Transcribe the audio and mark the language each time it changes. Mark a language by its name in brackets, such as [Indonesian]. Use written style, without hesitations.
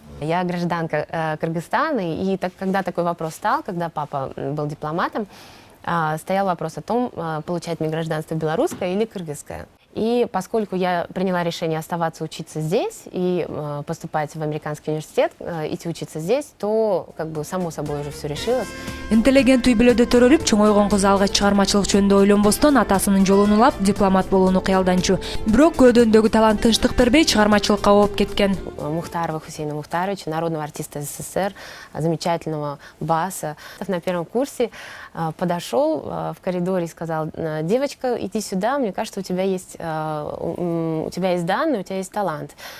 [Russian] Я гражданка Кыргызстана, и когда такой вопрос стал, когда папа был дипломатом, стоял вопрос о том, получать мне гражданство белорусское или кыргызское. И поскольку я приняла решение оставаться учиться здесь и поступать в американский университет, идти учиться здесь, то как бы само собой уже все решилось. [Kyrgyz] Интеллигент үй бүлөдө төрөлүп, чоңойгон кыз алгач чыгармачылык жөнүндө ойлонбостон атасынын жолун улап, дипломат болууну кыялданчу. Бирок көөдөндөөгү талант тынчтык бербей чыгармачылыкка ооп кеткен. [Russian] Мухтарова Хусейна Мухтаровича, народного артиста СССР, замечательного баса. На первом курсе подошел в коридоре и сказал: девочка, иди сюда, мне кажется, у тебя есть данные, у тебя есть талант.